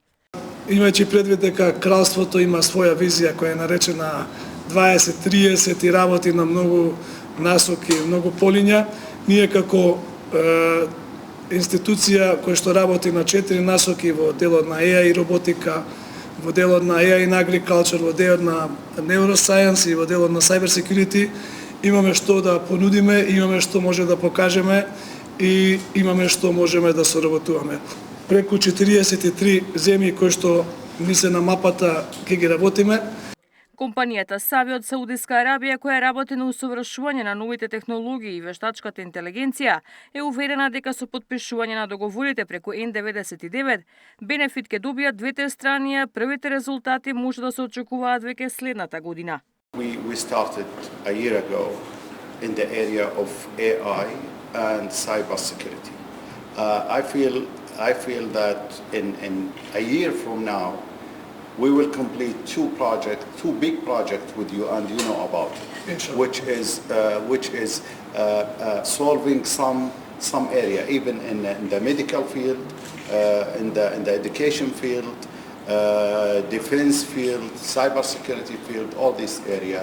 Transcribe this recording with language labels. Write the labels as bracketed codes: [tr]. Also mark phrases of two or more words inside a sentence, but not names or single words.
[mk] Имајќи предвид дека кралството има своја визија која е наречена 2030 и работи на многу насоки, многу полиња, ние како институција која што работи на 4 насоки во делот на AI и роботика, во делот на [en] AI and agriculture, [mk] во делот на neuroscience и во делот на [en] cyber security, [mk] имаме што да понудиме, имаме што може да покажеме и имаме што можеме да соработуваме. Преку 43 земји кои што ни се на мапата ќе ги работиме. Компанијата Сави од Саудиска Арабија, која работи на усовршување на новите технологии и вештачката интелигенција, е уверена дека со подпишување на договорите преку N99, бенефит ќе добијат двете страни, а првите резултати може да се очекуваат веќе следната година. [en] We started a year ago in the area of AI and cybersecurity. I feel that in a year from now, we will complete two big projects with you, and you know about it, which is solving some area, even in the medical field, in the education field, defense field, cybersecurity field, all this area.